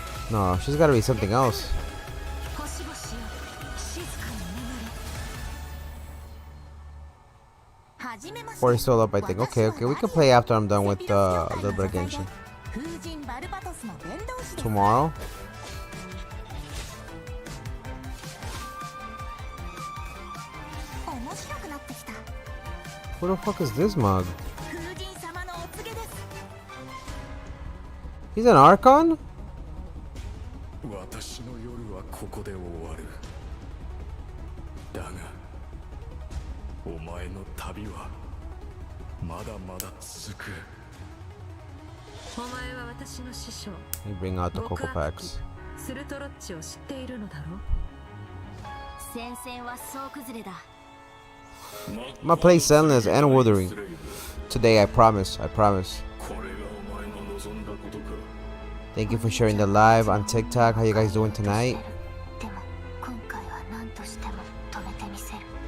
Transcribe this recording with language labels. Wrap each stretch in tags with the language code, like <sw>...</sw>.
<en>No, she's gotta be something else.</en> <ja>星々よ静かに眠れ。はじめまして。</ja> <en>Or still up, I think. Okay, we can play after I'm done with a little bit of Genshin.</en> <ja>風神バルバトスの伝道師です。</ja> <en>Tomorrow?</en> <ja>面白くなってきた。</ja> <en>Who the fuck is this mug?</en> <ja>風神様のお告げです。</ja> <en>He's an Archon?</en> <ja>私の夜はここで終わる。だがお前の旅はまだまだ続く。お前は私の師匠</ja> <en>You bring out the cocoa packs.</en> <ja>スルトロッチを知っているのだろう。戦線は総崩れだ。</ja> <en>I'm gonna play Sendless and Wuthering today, I promise. I promise.</en> <ja>これがお前の望んだことか。</ja> <en>Thank you for sharing the live on TikTok. How you guys doing tonight?</en> <ja>でも今回は何としても止めてみせる。</ja>